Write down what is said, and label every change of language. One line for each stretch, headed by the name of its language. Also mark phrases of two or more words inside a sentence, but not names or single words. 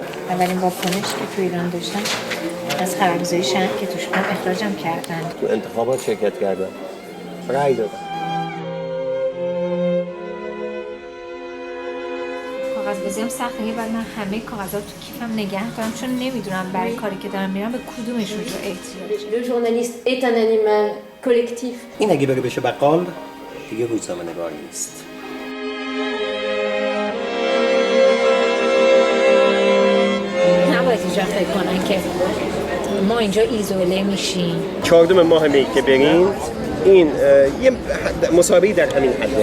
Persian: اولین واکنش که تو ایران داشتم از خبرگزاری شهر که توش بودم اخراجم کردن. تو انتخابات شرکت کردم، رأی دادم. کاغذبازی هم سخته، بعد من همه کاغذات تو کیفم نگه دارم چون نمیدونم برای کاری که دارم میرم به کدومشون رو احتیاج.
French: Le journaliste est un animal collectif.
Persian: این اگه بره بشه بقال دیگه روزنامه‌نگار نیست. نباید اینجا فکر کنن که ما اینجا ایزوله میشیم. 14 ماه می که برین این یه مسابقه در همین حده.